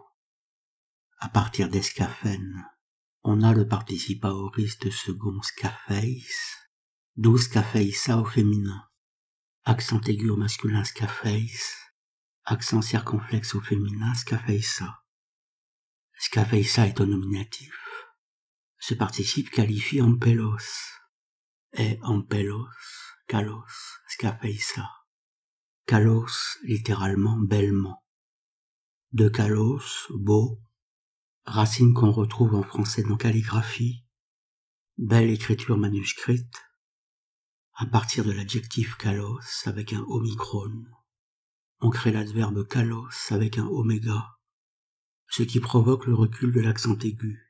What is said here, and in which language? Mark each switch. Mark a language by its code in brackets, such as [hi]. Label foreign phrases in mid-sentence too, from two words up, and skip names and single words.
[fr] À partir d'escaphen, on a le participe aoriste second scapheis, d'où scapheissa au féminin. Accent aigu au masculin scapheis, accent circonflexe au féminin scapheissa. Scapheissa est au nominatif. Ce participe qualifie ampelos. Et [el] ἄμπελος, καλῶς, σκαφεῖσα. [fr] Kalos, littéralement bellement. De kalos, beau, racine qu'on retrouve en français dans calligraphie, belle écriture manuscrite, à partir de l'adjectif kalos avec un omicron. On crée l'adverbe kalos avec un oméga, ce qui provoque le recul de l'accent aigu.